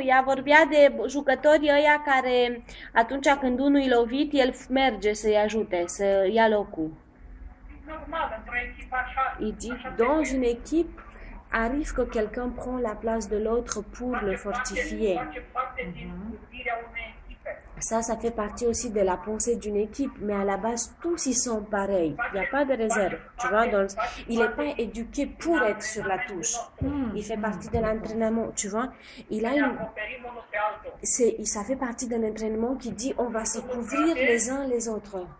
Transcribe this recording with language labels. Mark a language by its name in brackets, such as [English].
[Romanian] Ea vorbea de jucătorii ăia care, atunci când unul e lovit, el merge să-i ajute, să ia locul. Normal, într-o echipă așa. [French] Il dit, dans une équipe, arrive que quelqu'un prend la place de l'autre pour le fortifier. [Romanian] Face parte din gândirea unei echipe. [French] Ça fait partie aussi de la pensée d'une équipe, mais à la base, tous ils sont pareils. Il n'y a pas de réserve. Tu vois, il n'est pas éduqué pour être sur la touche. Il fait partie de l'entraînement, tu vois. Il a une... [Romanian] Acoperim unul pe altul. [French] Ça fait partie d'un entraînement qui dit on va se couvrir les uns les autres.